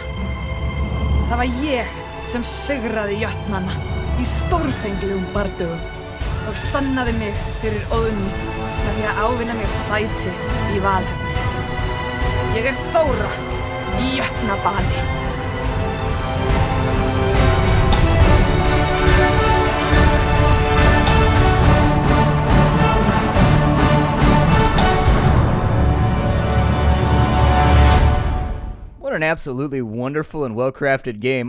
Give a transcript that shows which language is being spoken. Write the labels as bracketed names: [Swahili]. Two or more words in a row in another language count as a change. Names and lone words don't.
[Icelandic] Það var ég sem sigraði jötnana í stórfenglegum bardögum og sannaði mig fyrir Odin með því að ávinna mér sæti í Valhalla. Ég Thora í jötnabali. [English] What an absolutely wonderful and well-crafted game.